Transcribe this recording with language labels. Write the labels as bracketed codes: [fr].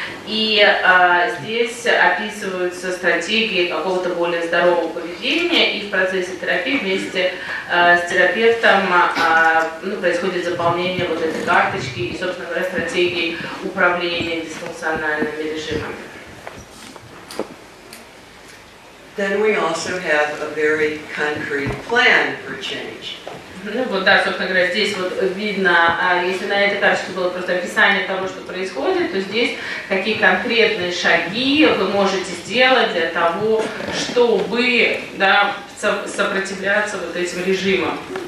[ru] И здесь описываются стратегии какого-то более здорового поведения, и в процессе терапии вместе с терапевтом происходит заполнение вот этой карточки и, собственно говоря, стратегии управления дисфункциональными режимами. [en] Then we also have a very concrete plan for change. [ru] Ну вот, да, собственно говоря, здесь вот видно, если на этой карточке было просто описание того, что происходит, то здесь какие конкретные шаги вы можете сделать для того, чтобы, да, сопротивляться вот этим режимам.